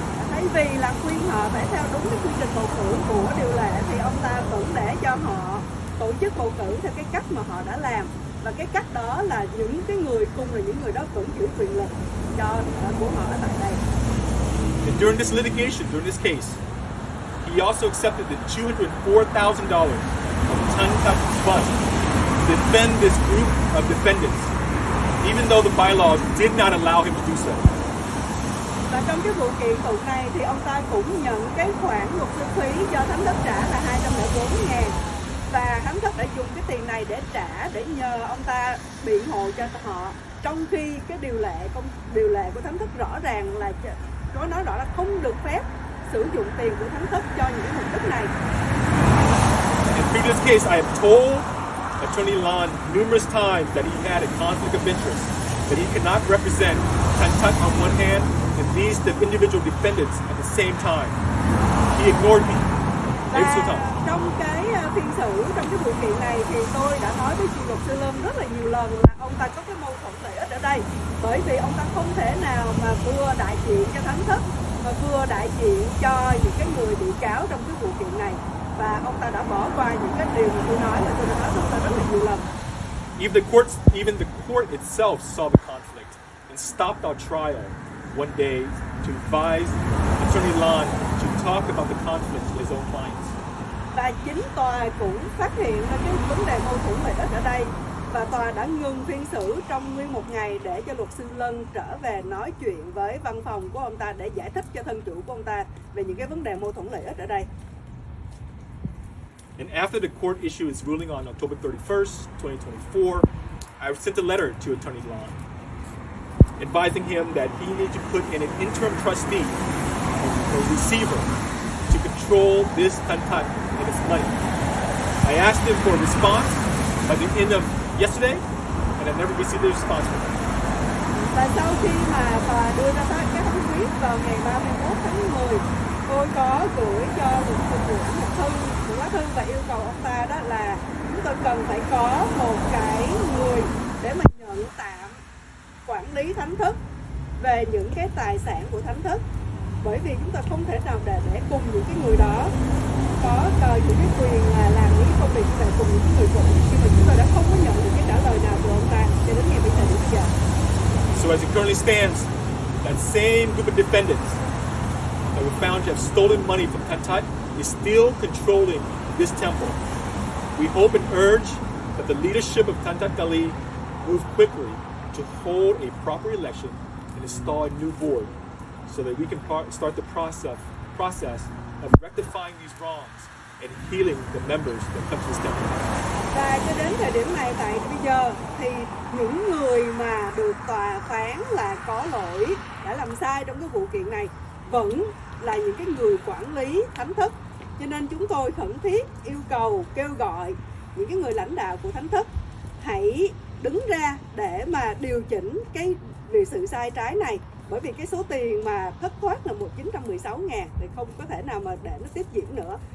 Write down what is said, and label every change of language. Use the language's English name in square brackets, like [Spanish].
[Vietnamese] Thay vì là khuyên họ phải theo đúng cái quy trình bầu cử của điều lệ, thì ông ta vẫn để cho họ tổ chức bầu cử theo cái cách mà họ đã làm, và cái cách đó là những cái người cùng là những người đó vẫn giữ quyền lực của họ ở tại đây. [English] And during this litigation, during this case, he also accepted the $204,000 of Thất fund to defend this group of defendants, even though the bylaws did not allow him to do so. [Vietnamese] Và trong cái vụ kiện tụng này thì ông ta cũng nhận cái khoản luật sư phí do Thánh Thất trả là 204.000, và Thánh Thất đã dùng cái tiền này để trả, để nhờ ông ta biện hộ cho họ, trong khi cái điều lệ của Thánh Thất rõ ràng là có nói rõ là không được phép sử dụng tiền của Thánh Thất cho những cái mục đích này. [English] In previous case, I have told Attorney Lon numerous times that he had a conflict of interest, that he could not represent Thất on one hand and these the individual defendants at the same time. He ignored me. [Vietnamese] Và trong cái phiên xử, trong cái vụ kiện này thì tôi đã nói với chị luật sư Lâm rất là nhiều lần là ông ta có cái mâu thuẫn lợi ích ở đây, bởi vì ông ta không thể nào mà vừa đại diện cho Thánh Thất và vừa đại diện cho những cái người bị cáo trong cái vụ kiện này, và ông ta đã bỏ qua những cái điều mà tôi nói và tôi đã nói ông ta rất là nhiều lần. [English] Even the court itself saw the conflict and stopped our trial one day to advise Attorney Lon to talk about the conflict to his own clients. [Vietnamese] Và chính tòa cũng phát hiện ra cái vấn đề mâu thuẫn lợi ích ở đây, và tòa đã ngừng phiên xử trong nguyên một ngày để cho luật sư Lân trở về nói chuyện với văn phòng của ông ta để giải thích cho thân chủ của ông ta về những cái vấn đề mâu thuẫn lợi ích ở đây. [English] And after the court issued its ruling on October 31st, 2024, I sent a letter to Attorney Lon advising him that he needed to put in an interim trustee, a receiver, to control this Thất and its money. I asked him for a response by the end of yesterday, and I've never received a response from him. [Vietnamese] Và sau khi mà tòa đưa ra cái phán quyết vào ngày 31 tháng 10, tôi có gửi cho một lá thư và yêu cầu ông ta đó là chúng tôi cần phải có một cái người để mà nhận tạm quản lý Thánh Thất về những cái tài sản của Thánh Thất, bởi vì chúng ta không thể nào để cùng những cái người đó có những cái quyền là làm những công việc về cùng những người cũ, khi mà chúng tôi đã không có nhận được cái trả lời nào của ông ta cho đến ngày bây giờ. [English] So as it currently stands, that same group of defendants that were found to have stolen money from Thất is still controlling this temple. We hope and urge that the leadership of Thất move quickly to hold a proper election and install a new board so that we can start the process of rectifying these wrongs and healing the members that come to this temple. [Vietnamese] Và cho đến thời điểm này tại bây giờ thì những người mà được tòa phán là có lỗi, đã làm sai trong cái vụ kiện này vẫn là những cái người quản lý Thánh Thất. Cho nên chúng tôi khẩn thiết yêu cầu, kêu gọi những cái người lãnh đạo của Thánh Thất hãy đứng ra để mà điều chỉnh cái vì sự sai trái này, bởi vì cái số tiền mà thất thoát là 916.000 thì không có thể nào mà để nó tiếp diễn nữa.